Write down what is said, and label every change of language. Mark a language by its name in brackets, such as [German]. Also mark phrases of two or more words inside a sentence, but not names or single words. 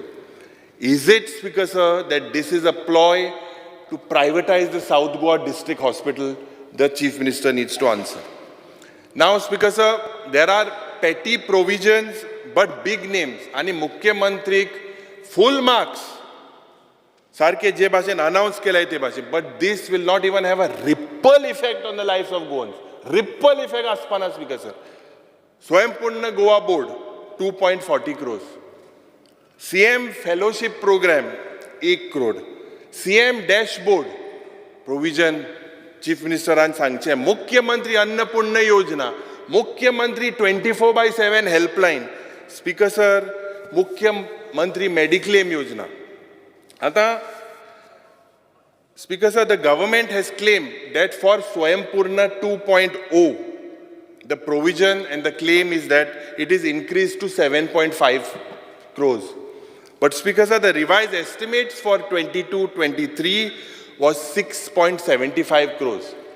[English] Is it, Speaker sir, that this is a ploy to privatize the South Goa District Hospital? The Chief Minister needs to answer. Now, Speaker sir, there are petty provisions but big names. [Konkani] And Mukhyamantrik [English] full marks. [Konkani] Sarke je bhashan announce kelay te bhashan. [English] But this will not even have a ripple effect on the lives of Goans. Ripple effect [Konkani] aspana, Speaker sir. Swayampoorna Goa Board, 2.40 crores. [English] CM Fellowship Program, 1 crore. CM Dashboard, provision, Chief Minister and Sangche. Mukhyamantri Annapurna Yojana. Mukhyamantri 24/7 helpline. Speaker sir, Mukhyamantri Mediclaim Yojana. [Konkani] Ata, [English] Speaker sir, the government has claimed that for Swayampoorna 2.0, the provision and the claim is that it is increased to 7.5 crores. But Speaker sir, the revised estimates for 22-23 was 6.75 crores.